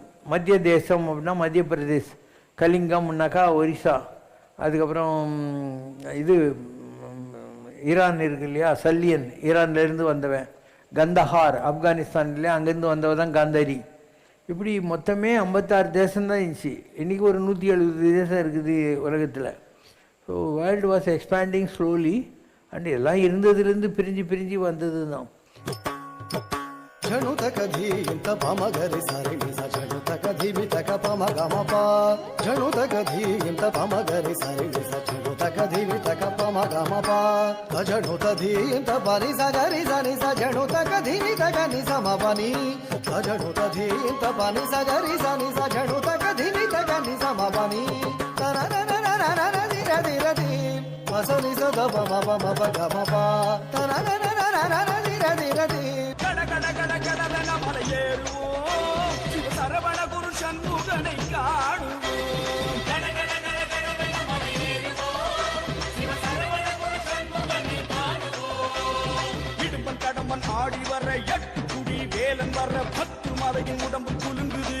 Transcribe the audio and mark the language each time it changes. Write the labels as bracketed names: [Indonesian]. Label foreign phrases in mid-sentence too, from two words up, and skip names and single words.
[Tamil] மத்திய தேசம் அப்படின்னா மத்திய பிரதேஷ், கலிங்கம்னாக்கா ஒரிசா, அதுக்கப்புறம் இது ஈரான் இருக்கு இல்லையா, சல்லியன் ஈரான்லேருந்து வந்தவன், கந்தஹார் ஆப்கானிஸ்தான் இல்லையா, அங்கேருந்து வந்தவன் தான் காந்தாரி. இப்படி மொத்தமே 56 தேசம்தான் இருந்துச்சு. இன்றைக்கி ஒரு 170 தேசம் இருக்குது உலகத்தில். [English] So world was expanding slowly. [Tamil] அண்ட் எல்லாம் இருந்ததுலேருந்து பிரிஞ்சு பிரிஞ்சு வந்தது தான். झणु तक धीम त पम गरि सरि नि सा झणु तक धीमि तक पम गम प झणु तक धीम त पम गरि सरि नि सा झणु तक धीमि तक पम गम प झणु त धीम त पनि सा गरि सा नि सा झणु तक धीमि तक नि स म पनि झणु त धीम त पनि सा गरि सा नि सा झणु तक धीमि तक नि स म पनि तर र र र र र रि र रि र रि स नि स द प म प म प ग म प तर र र र र र रि र रि र रि சரவண குரு சண்முகனை காணுவோம். இடும்பன் கடம்பன் ஆடி வர 8 குடி வேலன் வர 10 மலையின் உடம்பு குலுங்குது.